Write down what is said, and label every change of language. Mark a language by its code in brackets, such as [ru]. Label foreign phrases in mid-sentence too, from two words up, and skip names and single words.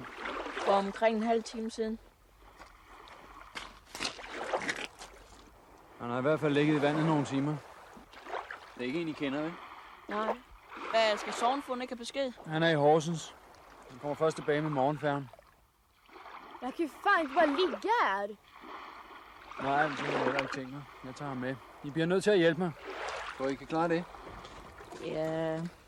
[da] For omkring en halv time siden. Han har i hvert fald ligget i vandet nogle timer. Det er ikke en, I kender, ikke? Nej. Hvad, skal sognefogeden ikke have besked? Han er i Horsens. Han kommer først tilbage med morgenfærgen. [sv] Jeg kan ju fan inte bara ligga här. [da] Nej, det har jeg heller ikke tænkt mig. Jeg tager ham med. I bliver nødt til at hjælpe mig. Så I kan klare det. Ja...